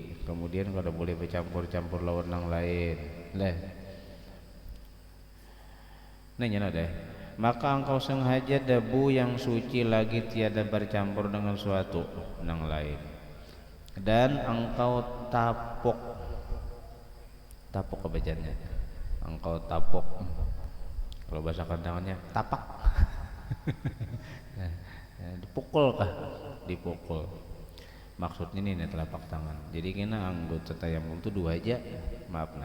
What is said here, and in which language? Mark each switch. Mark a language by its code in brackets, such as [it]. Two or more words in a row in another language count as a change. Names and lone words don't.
[id] Kemudian kalau boleh bercampur-campur lawan yang lain lah nanya deh. Maka engkau sengaja dabu yang suci lagi tiada bercampur dengan suatu yang lain, dan engkau tapuk kebacaannya engkau tapuk, kalau bahasa kandangannya tapak. Dipukul kah? Dipukul. Maksudnya ini telapak tangan. Jadi kena anggota tayamum itu dua aja, maaf nah.